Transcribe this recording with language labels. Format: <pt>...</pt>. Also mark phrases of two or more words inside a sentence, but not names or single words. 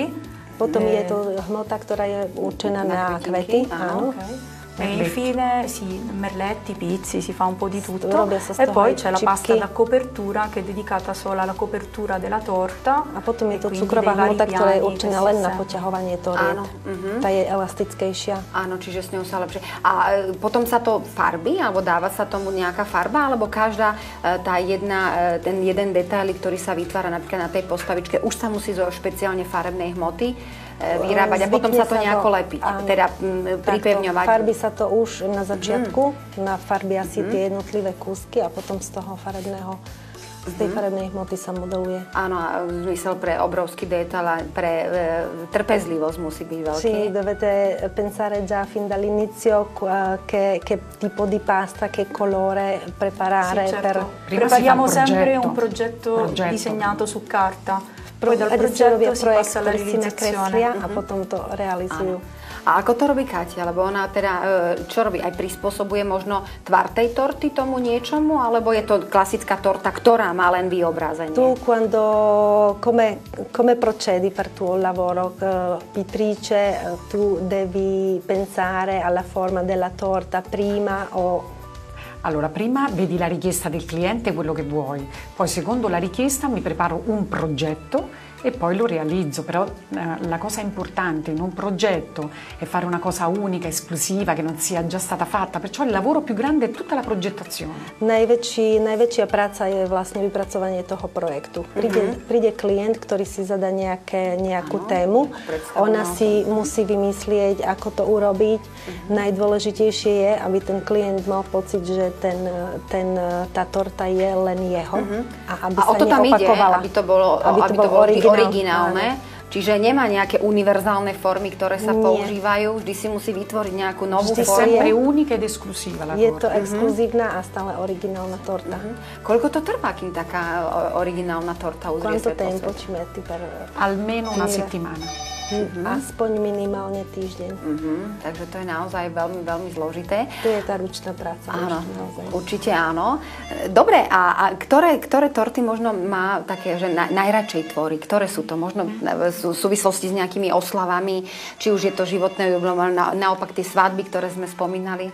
<sk>potom je to hmota, ktorá je určená na kvety. Áno. Okay.</sk> <it>E infine merletti, pizzi, si fa un po' di tutto. E poi c'è la pasta da copertura che è dedicata solo alla copertura della torta.</it> <sk>A potom je to cukrová hmota, ktorá je určená len na poťahovanie toriet. Tá je elastickejšia. Áno, čiže s ňou sa lepšie. A potom sa to farbí, alebo dáva sa tomu nejaká farba, alebo každá ten jeden detail, ktorý sa vytvára napríklad na tej postavičke, už sa musí zo špeciálne farebnej hmoty vyrábať a potom sa to nejako lepiť, teda pripevňovať. Farbí sa to už na začiatku, na farby asi tie jednotlivé kúsky a potom z toho farebného, z tej farebnej hmoty sa modeluje. Áno, a zmysel pre obrovský detail a pre trpezlivosť musí byť veľký.</sk> <it>Sì, dovete pensare già fin dall'inizio che tipo di pasta, che colore preparare. Sì, certo. Prepariamo sempre un progetto disegnato su carta. Poi dal progetto si passa alla realizzazione.</it> <sk>A potom to realizujú. A ako to robí Katia? Lebo ona teda, čo robí? Aj prispôsobuje možno tvar tej torty tomu niečomu? Alebo je to klasická torta, ktorá má len vyobrazenie?</sk> <it>Tu come procedi per tuo lavoro pittrice? Tu devi pensare alla forma della torta prima o... Allora, prima vedi la richiesta del cliente, quello che vuoi, poi secondo la richiesta mi preparo un progetto e poi lo realizzo, però la cosa importante in un progetto è fare una cosa unica, esclusiva, che non sia già stata fatta, perciò il lavoro più grande è tutta la progettazione.</it> <sk>Najväčšia práca je vlastne vypracovanie toho projektu. Príde klient, ktorý si zadá nejakú tému, ona si musí vymyslieť, ako to urobiť. Najdôležitejšie je, aby ten klient mal pocit, že tá torta je len jeho a aby sa neopakovala. Aby to bolo originálne. Čiže nemá nejaké univerzálne formy, ktoré sa používajú. Vždy si musí vytvoriť nejakú novú formu.</sk> <it>Sempre unica ed esclusiva la torta.</it> <sk>Je to exkluzívna a stále originálna torta. Koľko to trvá, kým taká originálna torta uzrie svetlo sveta?</sk> <it>Quanto tempo ci metti per... Almeno una settimana.</it> <sk>Aspoň minimálne týždeň. Takže to je naozaj veľmi, veľmi zložité. To je tá ručná práca. Áno, určite áno. Dobre, a ktoré torty možno má také, že najradšej tvorí? Ktoré sú to? Možno v súvislosti s nejakými oslavami, či už je to životné jubileum, naopak tie svadby, ktoré sme spomínali?</sk>